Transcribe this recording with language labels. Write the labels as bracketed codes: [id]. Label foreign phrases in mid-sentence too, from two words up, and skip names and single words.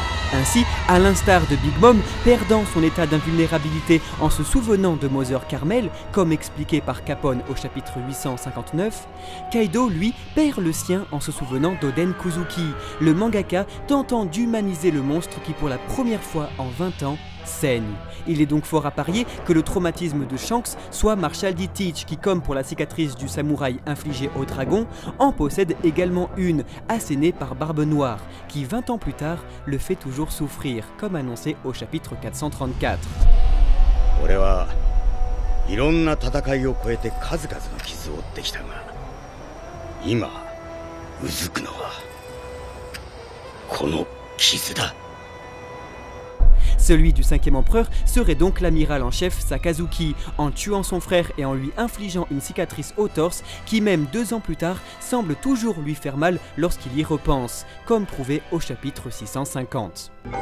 [fr] Ainsi, à l'instar de Big Mom, perdant son état d'invulnérabilité en se souvenant de Mother Carmel, comme expliqué par Capone au chapitre 859, Kaido, lui, perd le sien en se souvenant d'Oden Kuzuki, le mangaka tentant d'humaniser le monstre qui pour la première fois en 20 ans saigne. Il est donc fort à parier que le traumatisme de Shanks soit Marshall D. Teach qui, comme pour la cicatrice du samouraï infligée au dragon, en possède également une, assénée par Barbe Noire, qui 20 ans plus tard le fait toujours souffrir, comme annoncé au chapitre 434. [ja] 俺はいろんな戦いを超えて数々の傷を負ってきたが、今うずくのはこの傷だ。 [fr] Celui du 5e empereur serait donc l'amiral en chef Sakazuki, en tuant son frère et en lui infligeant une cicatrice au torse qui même 2 ans plus tard semble toujours lui faire mal lorsqu'il y repense, comme prouvé au chapitre 650.